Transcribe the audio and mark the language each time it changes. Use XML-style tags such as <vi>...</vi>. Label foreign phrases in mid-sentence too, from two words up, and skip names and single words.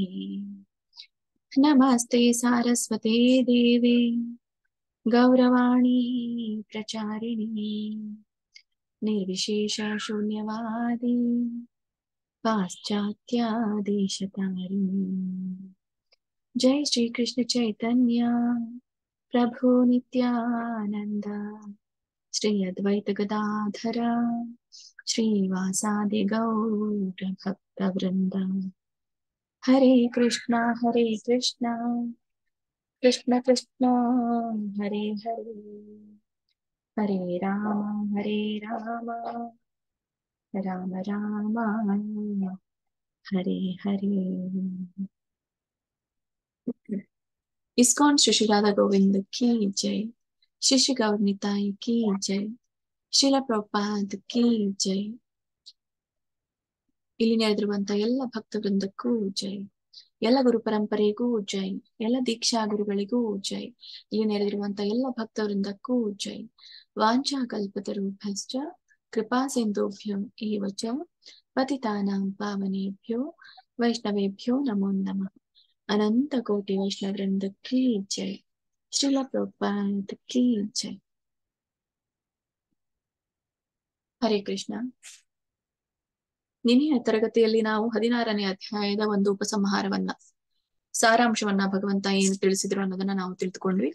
<sa>ನಮಸ್ತೆ ಸಾರಸ್ವತೆ ದೇವಿ ಗೌರವಾಣಿ ಪ್ರಚಾರಿಣಿ ನಿರ್ವಿಶೇಷ ಶೂನ್ಯವಾದಿ ಪಾಶ್ಚಾತ್ಯ ದೇಶತಾರಿಣಿ. ಜೈ ಶ್ರೀ ಕೃಷ್ಣ ಚೈತನ್ಯ ಪ್ರಭು ನಿತ್ಯಾನಂದ ಶ್ರೀ ಅದ್ವೈತ ಗದಾಧರ ಶ್ರೀವಾಸಾದಿ ಗೌರ ಭಕ್ತ ವೃಂದ. ಹರೇ ಕೃಷ್ಣ ಕೃಷ್ಣ ಕೃಷ್ಣ ಹರೇ ಹರೇ ಹರೇ ರಾಮ ರಾಮ ರಾಮ ಹರೇ ಹರೇ.</sa> <hi>इस्कॉन श्री श्रीराधा गोविंद की जय. शिशि गौरनिताई की जय. शिल प्रभुपाद की जय.</hi> <kn>ಇಲ್ಲಿ ನೆರೆದಿರುವಂತ ಎಲ್ಲ ಭಕ್ತ ವೃಂದಕ್ಕೂ ಜೈ. ಎಲ್ಲ ಗುರು ಪರಂಪರೆಗೂ ಜೈ. ಎಲ್ಲ ದೀಕ್ಷಾ ಗುರುಗಳಿಗೂ ಜೈ. ಇಲ್ಲಿ ನೆರೆದಿರುವಂತ ಎಲ್ಲ ಭಕ್ತ ವೃಂದಕ್ಕೂ ಜೈ.</kn> <sa>ವಾಂಛಾ ಕಲ್ಪತರುಭ್ಯಶ್ಚ ಕೃಪಾ ಸಿಂಧುಭ್ಯೋ ಏವ ಚ ಪತಿತಾನಾಂ ಪಾವನೇಭ್ಯೋ ವೈಷ್ಣವೇಭ್ಯೋ ನಮೋ ನಮಃ.</sa> <hi>अनंत कोटि वैष्णव वृंद की जय. श्रील प्रभुपाद की जय.</hi> <sa>ಹರೇ ಕೃಷ್ಣ.</sa> <kn>ನಿನ್ನೆಯ ತರಗತಿಯಲ್ಲಿ ನಾವು 16ನೇ ಅಧ್ಯಾಯದ ಒಂದು ಉಪಸಂಹಾರವನ್ನ, ಸಾರಾಂಶವನ್ನ ಭಗವಂತ ಏನು ತಿಳಿಸಿದ್ರು ಅನ್ನೋದನ್ನ ನಾವು ತಿಳಿದುಕೊಂಡ್ವಿ.</kn>